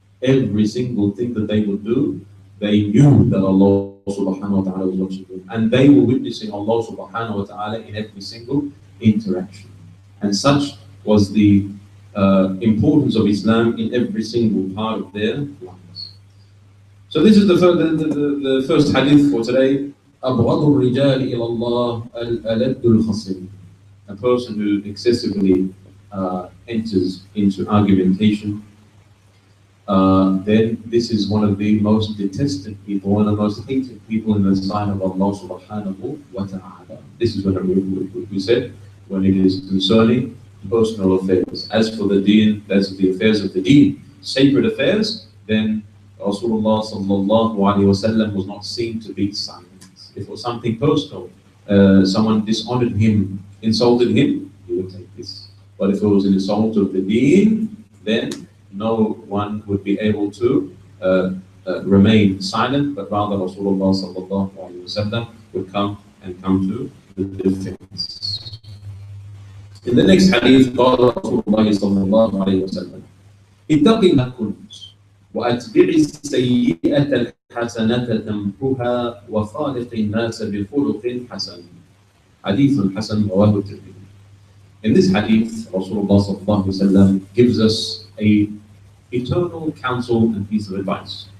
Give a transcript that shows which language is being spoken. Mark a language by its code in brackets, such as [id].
[en] Every single thing that they would do, they knew that Allah subhanahu wa ta'ala was watching them. And they were witnessing Allah subhanahu wa ta'ala in every single interaction. And such was the importance of Islam in every single part of their lives. So this is the first hadith for today. [ar] أبغض الرجال إلى الله الألد الخصم. [en] A person who excessively enters into argumentation, then this is one of the most detested people, one of the most hated people in the sight of Allah subhanahu wa ta'ala. This is what we said when it is concerning personal affairs. As for the deen, that's the affairs of the deen. sacred affairs, then Rasulullah sallallahu alaihi wasallam was not seen to be silent. If it was something personal, someone dishonored him, insulted him, he would take this. But if it was an insult of the deen, then no one would be able to remain silent, but rather Rasulullah sallallahu alaihi wasallam would come to the defense. In the next hadith, [ar] قال رسول الله صلى الله عليه وسلم: اتق ما كنت وأتبع السيئة الحسنة تمحها وخالق الناس بخلق حسن. حديث حسن رواه الترمذي. [en] In this hadith, Rasulullah sallallahu alaihi wasallam gives us a eternal counsel and piece of advice.